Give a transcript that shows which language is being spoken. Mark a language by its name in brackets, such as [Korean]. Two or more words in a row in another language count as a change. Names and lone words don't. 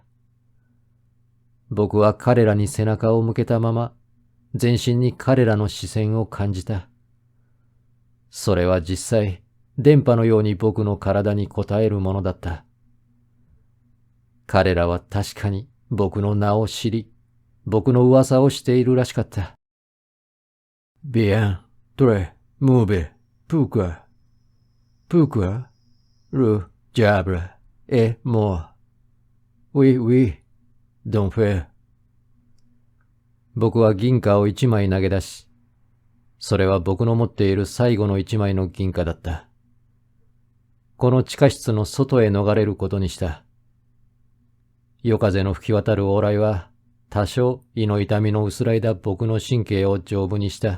[Japanese] 僕は彼らに背中を向けたまま、全身に彼らの視線を感じた。それは実際、電波のように僕の体に応えるものだった。彼らは確かに僕の名を知り、僕の噂をしているらしかった。 [French] Bien, très, mauvais, pourquoi? Pourquoi? Le diable est mort. Oui, oui, d'enfer. [Japanese] 僕は銀貨を一枚投げ出し、それは僕の持っている最後の一枚の銀貨だった。この地下室の外へ逃れることにした。夜風の吹き渡る往来は、多少胃の痛みの薄らいだ僕の神経を丈夫にした。